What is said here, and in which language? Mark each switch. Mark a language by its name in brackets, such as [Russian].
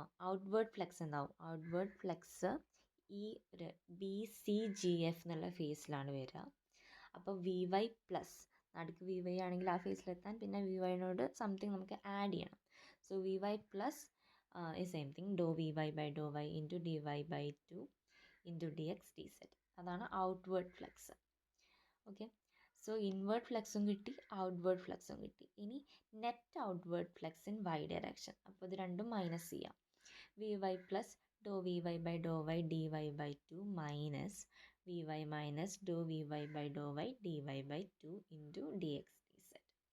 [Malayalam] Outward flex എന്താവും? Outward flex ഈ ഒരു ബി സി ജി എഫ് എന്നുള്ള ഫേസിലാണ് വരിക. അപ്പോൾ വി വൈ പ്ലസ്, നടുക്ക് വി വൈ ആണെങ്കിൽ ആ ഫേസിലെത്താൻ പിന്നെ വി വൈനോട് സംതിങ് നമുക്ക് ആഡ് ചെയ്യണം. [English] So v y plus is same thing, dou vy by dou y into dy by 2 into dx dz. [Malayalam] അതാണ് outward flux. Okay. So inward ഫ്ലക്സും കിട്ടി, outward ഫ്ലക്സും കിട്ടി. ഇനി net outward flux in Y direction. അപ്പോൾ ഇത് രണ്ടും minus ചെയ്യാം. [English] V y plus doe v y by doe y d y by two minus v y minus doe v y by doe y d y by two into d x d z.